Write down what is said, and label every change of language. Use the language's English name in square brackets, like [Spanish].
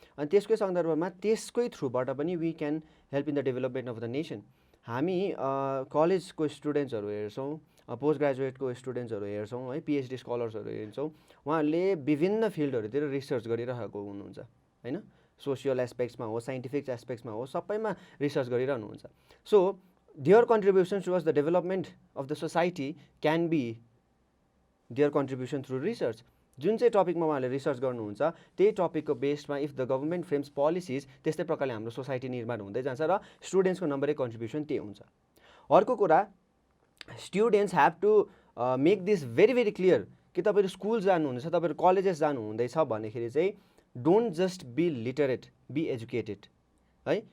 [Nepali] अनि त्यसकै सन्दर्भमा त्यसकै थ्रुबाट पनि [English] We can help in the development of the nation. [Nepali] हामी कलेजको स्टुडेन्ट्सहरू हेर्छौँ, पोस्ट ग्रेजुएटको स्टुडेन्ट्सहरू हेर्छौँ है, पिएचडी स्कलर्सहरू हेर्छौँ, उहाँहरूले विभिन्न फिल्डहरूतिर रिसर्च गरिरहेको हुनुहुन्छ होइन, सोसियल एस्पेक्ट्समा हो, साइन्टिफिक एस्पेक्ट्समा हो, सबैमा research गरिरहनुहुन्छ। [English] So their contributions towards the development of the society can be their contribution through research। [Nepali] जुन चाहिँ टपिकमा उहाँले रिसर्च गर्नुहुन्छ त्यही टपिकको बेस्डमा [English] if the government frames policies [Nepali] त्यस्तै प्रकारले हाम्रो सोसाइटी निर्माण हुँदै जान्छ र स्टुडेन्ट्सको नम्बर 1 कन्ट्रिब्युसन त्यही हुन्छ। अर्को कुरा, [English] students have to make this very very clear [Nepali] कि तपाईँहरू स्कुल जानुहुँदैछ, तपाईँहरू कलेजेस जानुहुँदैछ भन्दाखेरि चाहिँ [English] don't just be literate, be educated [Nepali] है।